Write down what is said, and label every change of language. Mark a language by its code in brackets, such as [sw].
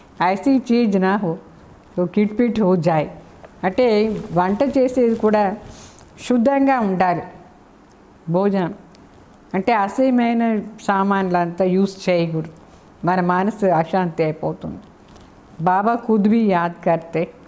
[hi] ऐसी चीज ना हो तो किटपिट हो जाए. [te] అంటే వంట చేసేది కూడా శుద్ధంగా ఉండాలి. భోజనం అంటే అసహ్యమైన సామాన్లు అంతా యూస్ చేయకూడదు, మన మనసు అశాంతి అయిపోతుంది. [hi] బాబా ఖుద్ भी याद करते.